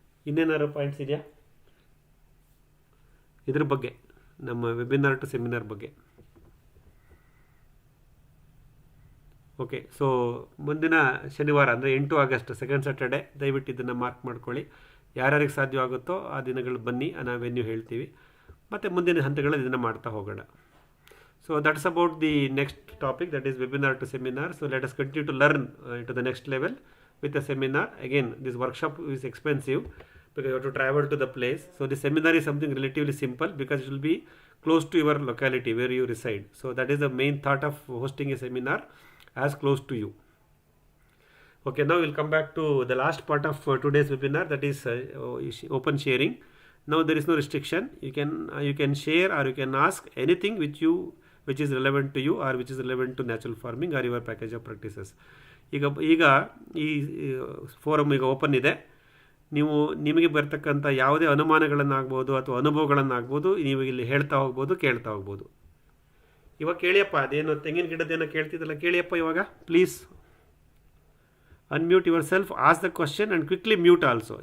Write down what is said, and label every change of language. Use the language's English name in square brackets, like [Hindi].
[Kannada] ಇನ್ನೇನಾದ್ರು points ಇದೆಯಾ ಇದ್ರ ಬಗ್ಗೆ, ನಮ್ಮ ವೆಬಿನಾರ್ ಟು ಸೆಮಿನಾರ್ ಬಗ್ಗೆ? ಓಕೆ, ಸೊ ಮುಂದಿನ ಶನಿವಾರ ಅಂದರೆ 8 ಆಗಸ್ಟ್, ಸೆಕೆಂಡ್ ಸ್ಯಾಟರ್ಡೆ, ದಯವಿಟ್ಟು ಇದನ್ನು ಮಾರ್ಕ್ ಮಾಡ್ಕೊಳ್ಳಿ. ಯಾರ್ಯಾರಿಗೆ ಸಾಧ್ಯವಾಗುತ್ತೋ ಆ ದಿನಗಳು ಬನ್ನಿ, ನಾವೆನ್ಯೂ ಹೇಳ್ತೀವಿ. ಮತ್ತು ಮುಂದಿನ ಹಂತಗಳಲ್ಲಿ ಇದನ್ನು ಮಾಡ್ತಾ ಹೋಗೋಣ. [English] So that's about the next topic, that is webinar to seminar. So let us continue to learn to the next level with a seminar. Again, this workshop is expensive because you have to travel to the place. So the seminar is something relatively simple because it will be close to your locality where you reside. So that is the main thought of hosting a seminar, as close to you. Okay, now we'll come back to the last part of today's webinar, that is open sharing. Now there is no restriction. You can share or you can ask anything which is relevant to you or which is relevant to natural farming or your package of practices. [Kannada] ಈಗ ಈ forum ಈಗ open ಇದೆ. ನೀವು ನಿಮಗೆ ಬರ್ತಕ್ಕಂಥ ಯಾವುದೇ ಅನುಮಾನಗಳನ್ನಾಗ್ಬೋದು ಅಥವಾ ಅನುಭವಗಳನ್ನಾಗ್ಬೋದು ನೀವು ಇಲ್ಲಿ ಹೇಳ್ತಾ ಹೋಗ್ಬೋದು, ಕೇಳ್ತಾ ಹೋಗ್ಬೋದು. ಇವಾಗ ಕೇಳಿಯಪ್ಪ, ಅದೇನು ತೆಂಗಿನ ಗಿಡದೇನೋ ಕೇಳ್ತಿದ್ದಲ್ಲ, ಕೇಳಿಯಪ್ಪ ಇವಾಗ [English] Please unmute yourself, ask the question and quickly mute also.